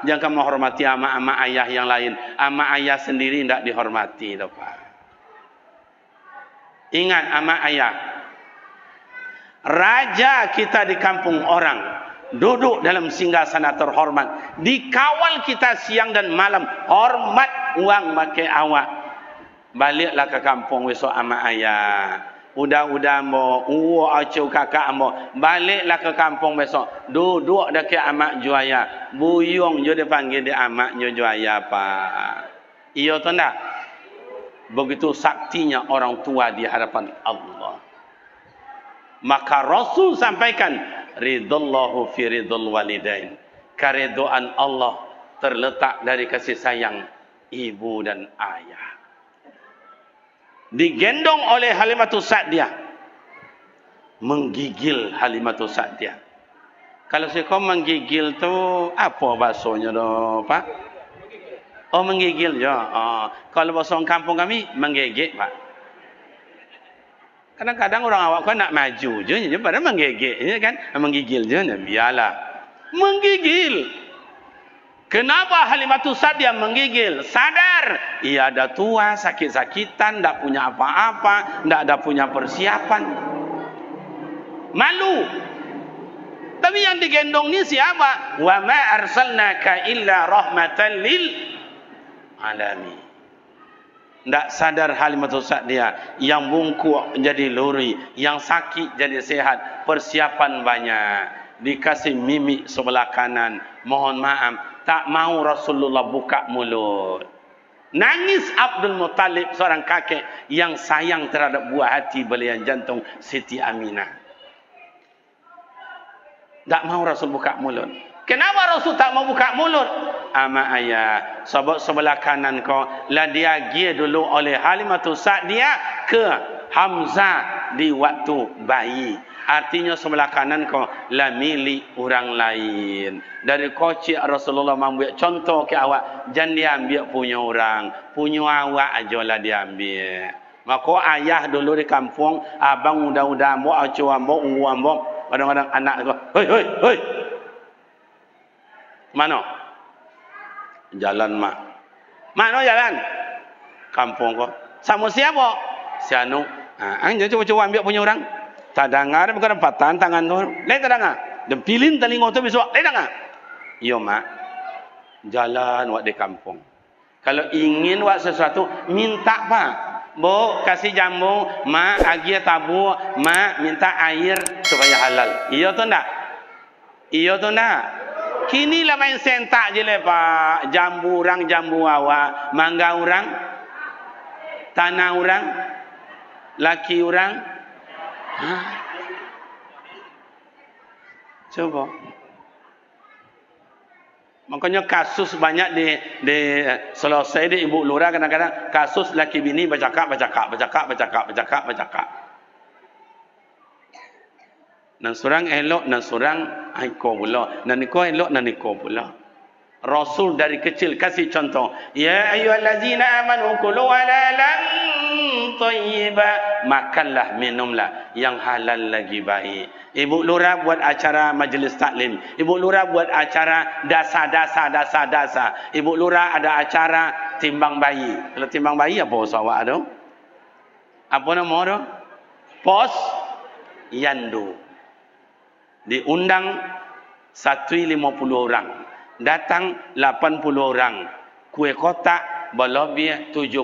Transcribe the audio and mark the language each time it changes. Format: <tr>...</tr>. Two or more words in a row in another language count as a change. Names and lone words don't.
<ms>Jangan menghormati ama-ama ayah yang lain. Ama ayah sendiri tidak dihormati, Pak. Ingat ama ayah. Raja kita di kampung orang duduk dalam singgasana terhormat. Dikawal kita siang dan malam. Hormat uang pakai awak. Baliklah ke kampung besok ama ayah. Udah mo, acau kakak mo, baliklah ke kampung besok. Duduk dekat amak juaya. Buyung je dia panggil dia amaknya juaya, Pak. Iya tu tak? Begitu saktinya orang tua di hadapan Allah. Maka Rasul sampaikan,</ms> <ar>رضا الله في رضا الوالدين.</ar> <ms>Keridhaan Allah terletak dari kasih sayang ibu dan ayah. Digendong oleh Halimatus Sa'diyah, menggigil Halimatus Sa'diyah. Kalau saya kau menggigil tu apa bahasanya doh, Pak? Oh, menggigil je. Kalau bahasa orang kampung kami menggigit, Pak. Kadang-kadang orang awak kau nak maju je pada menggigit je kan, menggigil je. Biarlah menggigil. Kenapa Halimatus Sa'diyah menggigil? Sadar, ia ada tua, sakit-sakitan, tak punya apa-apa, tak ada punya persiapan. Malu. Tapi yang digendong ni siapa?</ms> <ar>وما أرسلناك إلا رحمة للعالمين.</ar> <ms>Tak sadar Halimatus Sa'diyah yang bungkuk jadi luri, yang sakit jadi sehat, persiapan banyak, dikasih mimik sebelah kanan, mohon maaf, tak mau Rasulullah buka mulut. Nangis Abdul Muttalib, seorang kakek yang sayang terhadap buah hati belian jantung Siti Aminah. Tak mau Rasul buka mulut. Kenapa Rasul tak mau buka mulut? Ama ayah, sebab sebelah kanan kau lah diagih dulu oleh Halimatus Sa'diyah ke Hamzah di waktu bayi. Artinya sebelah kanan kau lah milik orang lain. Dari kocik Rasulullah membuat contoh ke awak, jangan diambil punya orang, punya awak aja lah diambil. Maka ayah dulu di kampung, abang udah ambok, acu ambok, ungu ambok, kadang-kadang anak tu, hoi hoi hoi. Mana? Jalan mak. Mana jalan? Kampung kau. Sama siapa? Si Anu. Jangan coba-coba ambil punya orang. Tak dengar bukan empatan tangan tu. Lek tak dengar. Dan pilin telinga tu besok. Lek dengar. Yo mak. Jalan wak di kampung. Kalau ingin wak sesuatu, minta pak. Bo kasih jambu, mak agi tabu, mak minta air supaya halal.</ms> <min>Iyo tu ndak? Iyo tu ndak?</min> <ms>Kini lah main sentak je le pak. Jambu orang, jambu awak, mangga orang, tanah orang, laki orang. Coba. Makanya kasus banyak di selesai di ibu lurah, kadang-kadang kasus laki bini bercakap.</ms> <min>Nan surang elok, nan surang iko pula. Nan iko elok, nan iko pula.</min> <ms>Rasul dari kecil kasih contoh.</ms> <ar>يا أيها الذين آمنوا كلوا حلالا طيبا.</ar> <ms>Makanlah, minumlah yang halal lagi baik. Ibu lurah buat acara majlis taklim. Ibu lurah buat acara dasa. Ibu lurah ada acara timbang bayi. Kalau timbang bayi apa usawak tu? Apa nama tu? Pos yandu. Diundang 150 orang. Datang 80 orang. Kue kotak berlebih 70.</ms>